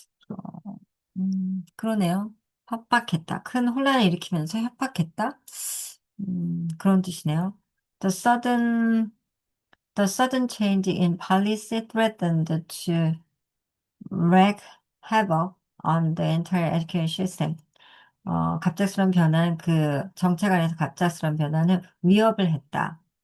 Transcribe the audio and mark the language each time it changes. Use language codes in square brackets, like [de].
[ko] 어, 그러네요. 협박했다. 큰 혼란을 일으키면서 협박했다. 그런 뜻이네요. [en] The sudden, the sudden change in policy threatened to wreak havoc on the entire education system. [ko] 갑작스러운 변화는 정책 안에서 갑작스러운 변화는 위협을 했다.